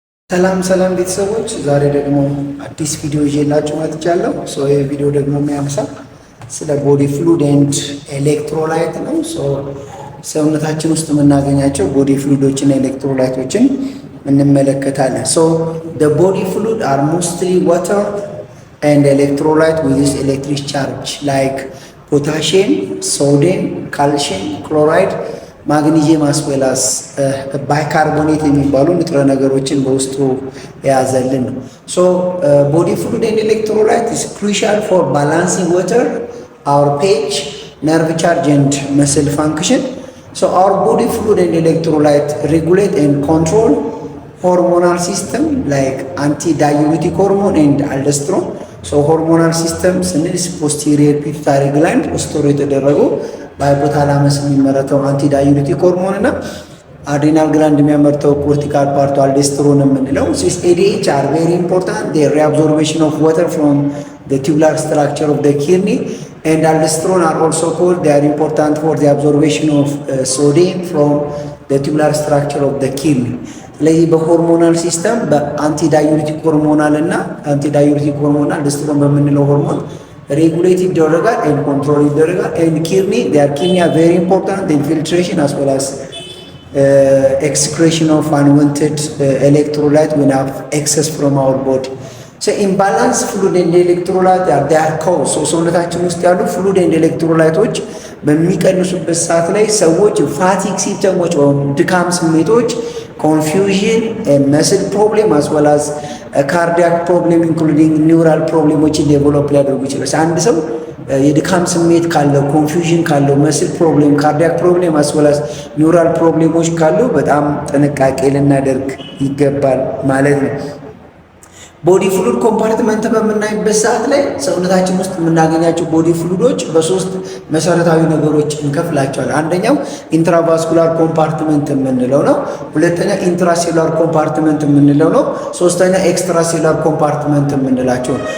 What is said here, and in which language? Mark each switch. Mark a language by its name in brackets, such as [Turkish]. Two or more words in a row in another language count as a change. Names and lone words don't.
[Amharic] ሰላም ቤተሰቦች ዛሬ ደግሞ አዲስ ቪዲዮ ይዤላችሁ መጥቻለሁ። ይህ ቪዲዮ ደግሞ የሚያነሳው ስለ [English] body fluid and [Amharic] ኤሌክትሮላይት ነው። ሰውነታችን ውስጥ የምናገኛቸው [English] body fluids [Amharic] ኤሌክትሮላይቶችን እንመለከታለን። [English] the body fluid are mostly water and electrolyte with this electric charge like potassium, sodium, calcium, chloride, [Amharic] ማግኒዚየም አስዌላስ ባይካርቦኔት የሚባሉ ንጥረ ነገሮችን በውስጡ የያዘልን ነው። [English] body fluid and electrolyte is crucial for balancing water, our pH, nerve charge and muscle function. Our body fluid and electrolyte regulate and control hormonal system like antidiuretic hormone and aldosterone. hormonal system [Amharic] ስንል [English] posterior pituitary gland [Amharic] ስቶር የተደረጉ በሃይፖታላመስ የሚመረተው [English] antidiuretic hormone [Amharic] እና [English] adrenal gland [Amharic] የሚያመርተው ኮርቲካል ፓርቱ አልዶስተሮን የምንለው [English] these ADH are very important. The reabsorption of water from the tubular structure of the kidney and aldosterone are also called. They are important for the absorption of sodium from the tubular structure of the kidney. [Amharic] ስለዚህ በሆርሞናል ሲስተም በአንቲዳዩሬቲክ ሆርሞናል እና አንቲዳዩሬቲክ ሆርሞናል አልዶስተሮን በምንለው ሆርሞን ሬጉሌት ይደረጋል [English] and control ይደረጋል and kidney are very important in filtration as well as excretion of unwanted electrolyte when have excess from our body. Imbalance fluid and electrolyte they are cause. [Amharic] ሰውነታችን ውስጥ ያሉ [English] fluid and electrolyteዎች [Amharic] በሚቀንሱበት ሰዓት ላይ ሰዎች [English] fatigue symptoms [Amharic] ወይም ድካም ስሜቶች [English] confusion and muscle problem as well as a cardiac problem including neural problemዎችን [Amharic] ዴቨሎፕ ሊያደርጉ ይችላል። አንድ ሰው የድካም ስሜት ካለው ኮንፊውዥን ካለው [English] muscle problem cardiac problem as well as neural problems [Amharic] ካለው በጣም ጥንቃቄ ልናደርግ ይገባል ማለት ነው። [English] body fluid compartment [Amharic] በምናይበት ሰዓት ላይ ሰውነታችን ውስጥ የምናገኛቸው ቦዲ ፍሉዶች በሶስት መሰረታዊ ነገሮች እንከፍላቸዋለን። አንደኛው [English] intravascular compartment [Amharic] የምንለው ነው። ሁለተኛ [English] intracellular compartment [Amharic] የምንለው ነው። ሶስተኛ [English] extracellular compartment [Amharic] የምንላቸው ነው።